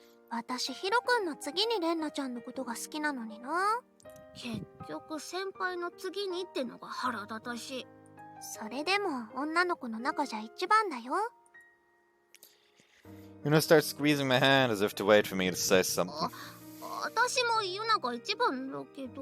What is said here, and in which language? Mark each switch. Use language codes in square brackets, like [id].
[ja] 私ヒロ君の次にレンナちゃんのことが好きなのにな。結局先輩の次にってのが腹立たしい。それでも女の子の中じゃ一番だよ。 [en] Yuna starts squeezing my hand as if to wait for me to say something. [ja] 私もユナが一番だけど。